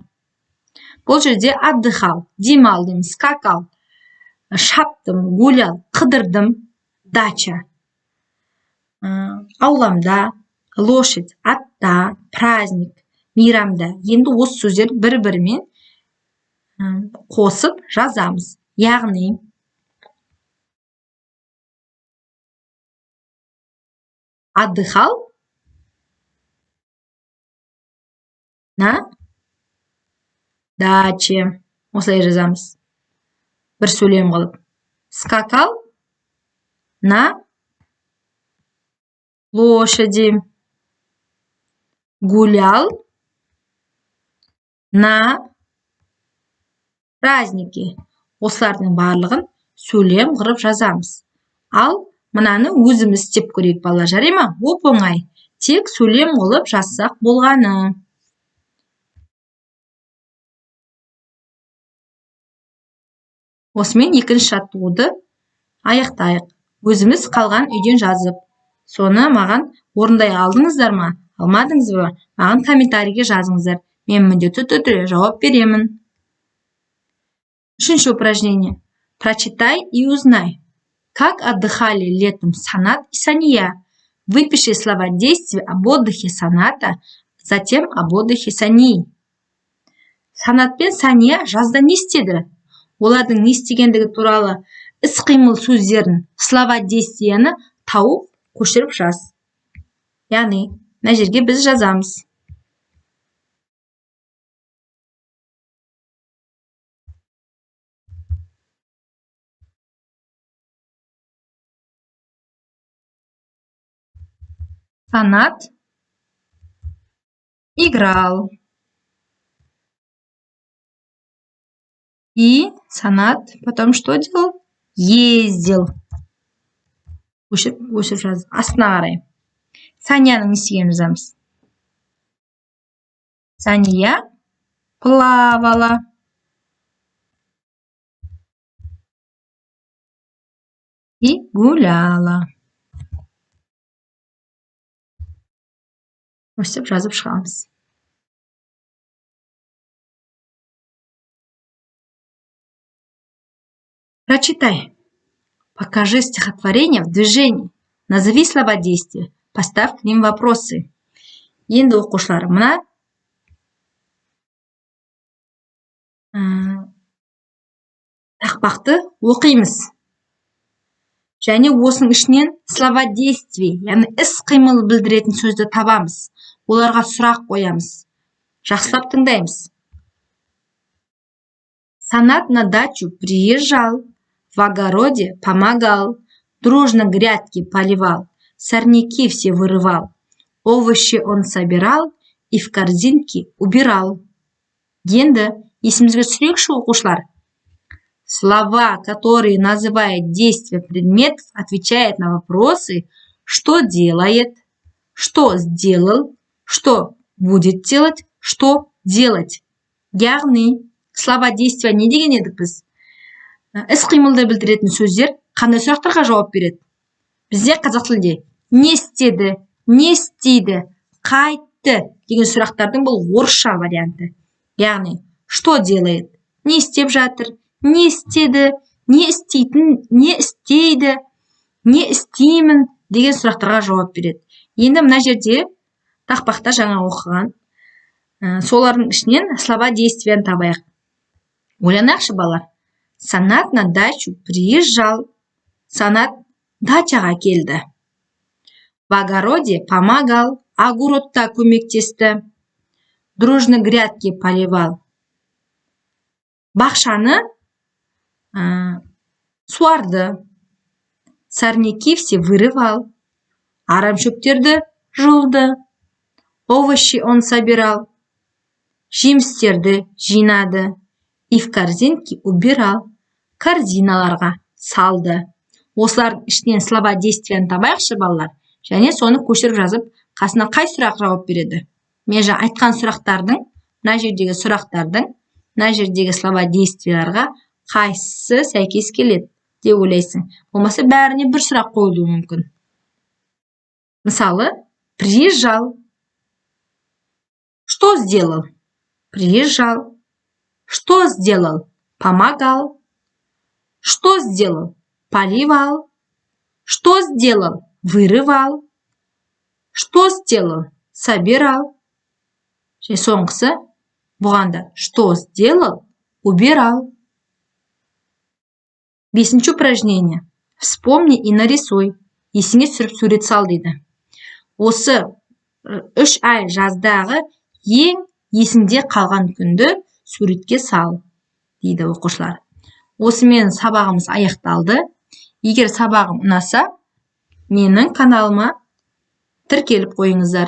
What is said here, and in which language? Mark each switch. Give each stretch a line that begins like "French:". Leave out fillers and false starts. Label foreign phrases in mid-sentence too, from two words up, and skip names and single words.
Kazakh: Бұл жерде отдыхал, демалдым, скакал, шаптым, гулял, қыдырдым, дача. Ауламда, лошадь, атта, праздник, мейрамда. Енді осы сөздер бір-бірімен қосып жазамыз. Яғни,
Russian: отдыхал на даче.
Kazakh: Осылай жазамыз. Бір сөйлем қылып.
Russian: Скакал на лошади. Гулял на праздники.
Kazakh: Осылардың барлығын сөйлем қырып жазамыз. Ал мынаны өзіміз істеп көрейік, балалар, жарай ма? Оп-оңай. Тек сөйлем қылып жазсақ болғаны. Осымен 2-ші жаттығуды аяқтайық. Өзіміз қалған үйден жазып. Соны маған орындай алдыңыздар ма? Алмадыңыз ба? Маған комментарийге жазыңыздар. Мен міндетті түрде жауап беремін.
Russian: 3-ші упражнение. Прочитай и узнай. Как отдыхали летом Санат и Сания? Выпиши слова действия об отдыхе Саната, затем об отдыхе Сании.
Kazakh: Санат пен Сания жазда не істеді? Олардың не істегендігі туралы іс-қимыл сөздерін,
Russian: слова действияны
Kazakh: тауып, көшіріп жаз. Яғни, мына жерге біз жазамыз.
Russian: Санат играл. И Санат потом что делал? Ездил.
Kazakh: Өшіріп жазып. Астына қарай. Санияның не істегенін жазамыз.
Russian: Сания плавала. И гуляла.
Kazakh: Өстіп жазып шығамыз.
Russian: Прочитай. Покажи стихотворение в движении. Назови слова действия. Поставь к ним вопросы.
Kazakh: Енді оқушылар, мына тақпақты оқимыз. Және осының ішінен
Russian: слова действий,
Kazakh: яғни іс-қимыл білдіретін сөзді табамыз. Оларға сұрақ қоямыз. Жақсылап тыңдаймыз.
Russian: Санат на дачу приезжал, в огороде помогал, дружно грядки поливал, сорняки все вырывал, овощи он собирал и в корзинке убирал.
Kazakh: Енді есімізге түсірейікші оқушылар.
Russian: Слова, которые называют действия предметов, отвечают на вопросы, что делает, что сделал, что будет делать, что делать.
Kazakh: Яғни,
Russian: слова действия
Kazakh: не деген едік біз? Іс-қимылды білдіретін сөздер қандай сұрақтарға жауап береді? Бізде қазақ тілінде не істеді, не істейді, қайтты деген сұрақтардың бұл орысша варианты. Яғни,
Russian: что делает?
Kazakh: Не істеп жатыр, не істеді, не істейтін, не істейді, не істеймін деген сұрақтарға жауап береді. Енді мына жерде тақпақта жаңа оқыған солардың ішінен
Russian: слова действияны
Kazakh: табайық. Ойланайықшы балалар.
Russian: Санат на дачу приезжал.
Kazakh: Санат дачаға келді.
Russian: В огороде помогал.
Kazakh: Огородта көмектесті.
Russian: Дружно грядки поливал.
Kazakh: Бақшаны суарды.
Russian: Сорняки все вырывал.
Kazakh: Арамшөптерді жұлды.
Russian: Овощи он собирал.
Kazakh: Жемістерді жинады.
Russian: И в корзинке убирал.
Kazakh: Корзиналарға салды. Осылардың ішінен
Russian: слова действияны
Kazakh: табайықшы балалар. Және соны көшіріп жазып, қасына қай сұрақ жауап береді? Мен жаңа айтқан сұрақтардың, мына жердегі сұрақтардың, мына жердегі
Russian: слова действияларға
Kazakh: қайсысы сәйкес келеді деп ойлайсың. Болмаса бәріне бір сұрақ қойылуы мүмкін. Мысалы,
Russian: приезжал. Что сделал? Приезжал. Что сделал? Помогал. Что сделал? Поливал. Что сделал? Вырывал. Что сделал? Собирал.
Kazakh: Және соңғысы бұғанда
Russian: что сделал? Убирал. 5-ші упражнение. Вспомни и нарисуй.
Kazakh: Есіңе түсіріп сурет сал дейді. Осы 3 ай жаздағы ең есіңде қалған күнді суретке сал дейді оқушылар. Осымен сабағымыз аяқталды. Егер сабағым ұнаса, менің каналыма тіркеліп қойыңыздар.